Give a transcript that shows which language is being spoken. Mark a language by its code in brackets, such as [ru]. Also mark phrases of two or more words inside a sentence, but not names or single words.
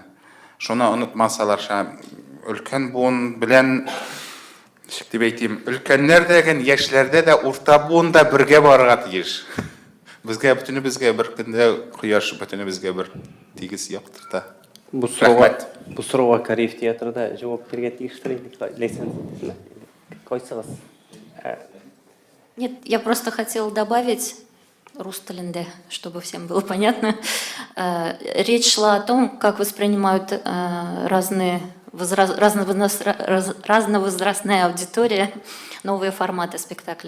[tt] Шуны онытмасалар, өлкән буын белән дип әйтим, өлкәннәр дәген яшьләрдә дә урта буында бергә барырга тиеш. Безгә бөтенебезгә бер көндә кояш бөтенебезгә бер тигез яктырта. Бу сорауга Кореев театрда җавап бирергә тиештер инде. Лицензия. Кайсыгыз? [ru] Нет, я просто хотела добавить [kk] рус тілінде, [ru] чтобы всем было понятно. Речь шла о том, как воспринимают разновозрастная аудитория новые форматы спектаклей.